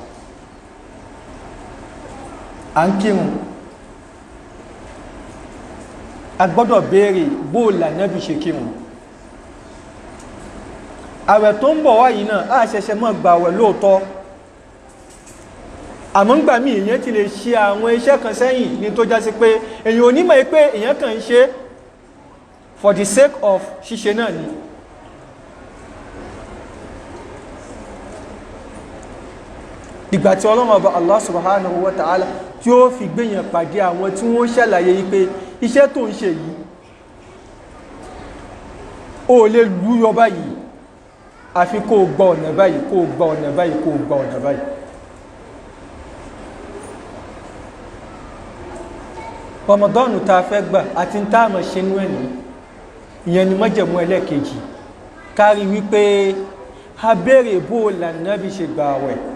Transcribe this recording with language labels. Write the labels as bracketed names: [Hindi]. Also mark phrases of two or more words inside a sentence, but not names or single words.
[Yoruba] À ń kírun a gbọ́dọ̀ béèrè bó l'Ànábì ṣe kírun. Àwẹ̀ tó ń bọ̀ wá yìí náà a ṣẹ̀ṣẹ̀ mọ́ gbàwẹ̀ lóòótọ́ àmọ́ ńgbà míì èèyàn ti lè ṣe àwọn iṣẹ́ kan sẹ́yìn ní tó já sí pé èèyàn ò ní mọ̀ pé èèyàn kàn ń ṣe [English] for the sake of [Yoruba] ṣíṣe náà ni. Ìgbà tí Ọlọ́run ọba [Arabic] الله سبحانه وتعالى [Yoruba] tí ó fi gbéyàn pàdé àwọn tí wọ́n ṣàlàyé yí pé iṣẹ́ tó ń ṣe yìí ó lè lúyọ báyìí àfi kó gba ọ̀nà báyìí kó gba ọ̀nà báyìí kó gba ọ̀nà báyìí. Ramadan ta fẹ́ gbà àti ń táàmà ṣe nú ẹ̀ní ìyẹn ni májẹ̀mú ẹlẹ́kejì kárí wípé a béèrè bó l'Ànábì ṣe gbà àwẹ̀.